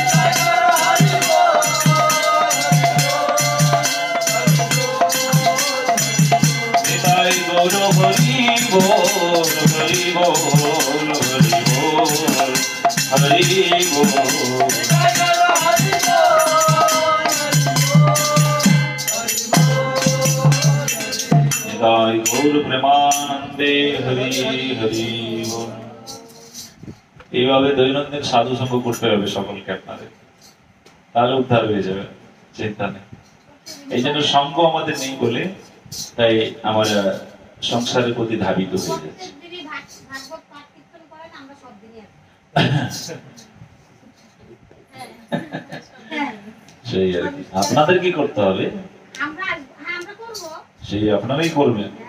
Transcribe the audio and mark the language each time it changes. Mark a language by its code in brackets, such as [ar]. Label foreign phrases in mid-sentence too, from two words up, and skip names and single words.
[bn] নিতায় গৌর হরি বোল, হরি বোল, হরি বোল, হরি বোল। নিতায় গৌর প্রেমানন্দে হরি হরি বোল। এইভাবে দৈনন্দিন সাধু সঙ্গ করতে হবে সকলকে আপনাদের, তাহলে উদ্ধার হয়ে যাবে, চিন্তা নেই। এই জন্য সঙ্গ আমাদের নেই বলে তাই আমরা সংসারের প্রতি ধাবিত হয়ে যাচ্ছি। সেই আর কি, আপনাদের কি করতে হবে সেই আপনারাই করবেন।